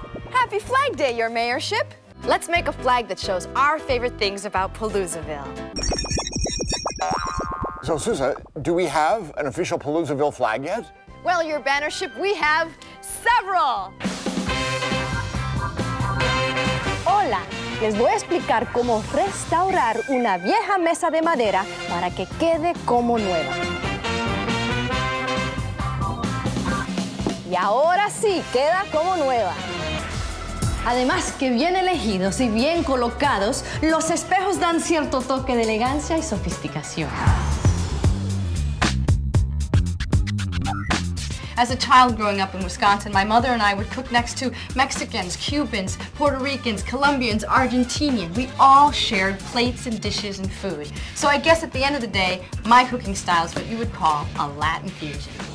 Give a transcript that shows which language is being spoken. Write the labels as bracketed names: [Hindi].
[English] Happy Flag Day, Your Mayorship. Let's make a flag that shows our favorite things about Paloozaville. So, Susan, do we have an official Paloozaville flag yet? Well, Your Bannership, we have several. [Spanish] Hola, les voy a explicar cómo restaurar una vieja mesa de madera para que quede como nueva. Y ahora sí, queda como nueva. Además que bien elegidos y bien colocados, los espejos dan cierto toque de elegancia y sofisticación. [English] As a child growing up in Wisconsin, my mother and I would cook next to Mexicans, Cubans, Puerto Ricans, Colombians, Argentinians. We all shared plates and dishes and food. So I guess at the end of the day, my cooking style is what you would call a Latin fusion.